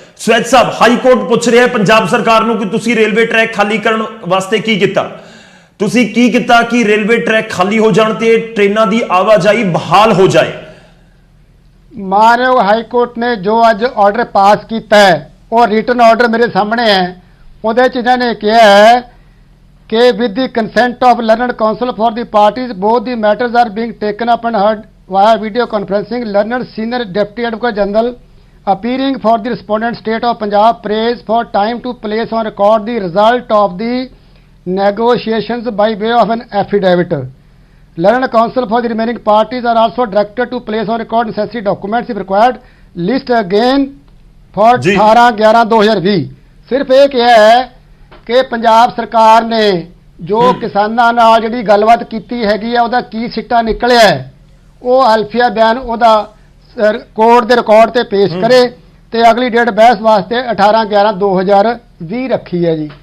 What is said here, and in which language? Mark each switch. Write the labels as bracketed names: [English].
[Punjabi] ਸਵੈਤ ਸਾਹਿਬ, high court ਪੁੱਛ ਰਿਹਾ ਪੰਜਾਬ ਸਰਕਾਰ ਨੂੰ ਕਿ ਤੁਸੀਂ ਰੇਲਵੇ ਟਰੈਕ ਖਾਲੀ ਕਰਨ ਵਾਸਤੇ ਕੀ ਕੀਤਾ? ਤੁਸੀਂ ਕੀ ਕੀਤਾ ਕਿ ਰੇਲਵੇ ਟਰੈਕ ਖਾਲੀ ਹੋ ਜਾਣ ਤੇ ਟ੍ਰੇਨਾਂ ਦੀ ਆਵਾਜਾਈ ਬਹਾਲ ਹੋ ਜਾਏ? ਮਾਨਯੋਗ ਹਾਈ ਕੋਰਟ ਨੇ ਜੋ ਅੱਜ ਆਰਡਰ ਪਾਸ ਕੀਤਾ ਹੈ, ਉਹ ਰਿਟਨ ਆਰਡਰ ਮੇਰੇ ਸਾਹਮਣੇ ਹੈ। ਉਹਦੇ 'ਚ ਇਹਨਾਂ ਨੇ ਕਿਹਾ ਹੈ ਕਿ [English] with the consent of learned counsel for the parties, both the matters are being taken up and heard via video conferencing. Learned senior deputy advocate general appearing for the respondent state of Punjab prays for time to place on record the result of the negotiations by way of an affidavit. Learned counsel for the remaining parties are also directed to place on record necessary documents if required. List again for 18/11/2020. [Punjabi] ਸਿਰਫ ਇਹ ਕਿਹਾ ਹੈ ਕਿ ਪੰਜਾਬ ਸਰਕਾਰ ਨੇ ਜੋ ਕਿਸਾਨਾਂ ਨਾਲ ਜਿਹੜੀ ਗੱਲਬਾਤ ਕੀਤੀ ਹੈਗੀ ਆ ਉਹਦਾ ਕੀ ਸਿੱਟਾ ਨਿਕਲਿਆ ਹੈ, ਉਹ ਹਲਫੀਆ ਬਿਆਨ ਉਹਦਾ ਕੋਰਟ ਦੇ ਰਿਕਾਰਡ ਤੇ ਪੇਸ਼ ਕਰੇ ਤੇ ਅਗਲੀ ਡੇਟ ਬਹਿਸ ਵਾਸਤੇ 18/11/2020 ਰੱਖੀ ਹੈ ਜੀ।